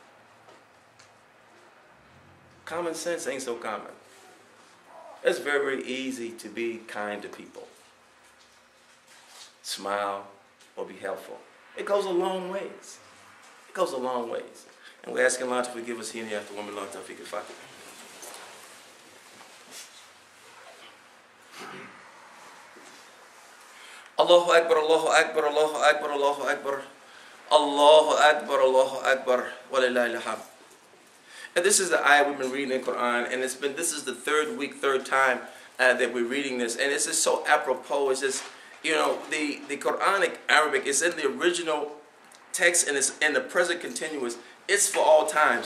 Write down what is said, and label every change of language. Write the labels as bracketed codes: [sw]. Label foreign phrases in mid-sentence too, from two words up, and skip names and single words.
[en] Common sense ain't so common. It's very, very easy to be kind to people. Smile or be helpful. It goes a long ways. It goes a long ways. And we're asking Allah to forgive us here and after woman, Lord, Tawfiq al-Fatih. [ar] الله أكبر، الله أكبر، الله أكبر، الله أكبر. الله أكبر، الله أكبر, ولله الحمد. [en] And this is the ayah we've been reading in the Quran, and this is the third time that we're reading this, and it's just so apropos. It's just, you know, the Quranic Arabic is in the original text and it's in the present continuous. It's for all times.